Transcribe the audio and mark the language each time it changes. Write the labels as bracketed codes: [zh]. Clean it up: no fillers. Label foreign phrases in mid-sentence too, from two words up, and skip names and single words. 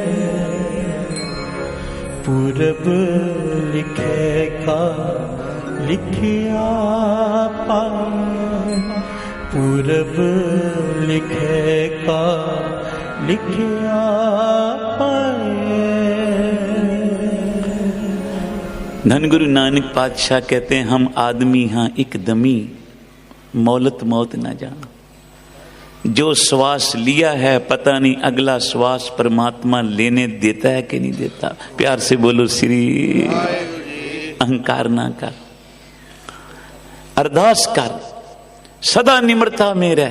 [pa] ਪੂਰਬ ਲਿਖੇਗਾ ਲਿਖਿਆ ਪਾਏ, ਪੂਰਬ ਲਿਖੇਗਾ ਲਿਖਿਆ ਪਾਏ। [hi] धन गुरु नानक पातशाह कहते हैं [pa] ਹਮ ਆਦਮੀ ਹਾਂ ਏਕ ਦਮੀ, ਮੌਲਤ ਮੌਤ ਨਾ ਜਾਨਾ। [hi] जो श्वास लिया है पता नहीं अगला श्वास परमात्मा लेने देता है कि नहीं देता। प्यार से बोलो श्री। अहंकार ना कर, अरदास कर, सदा निम्रता में रह।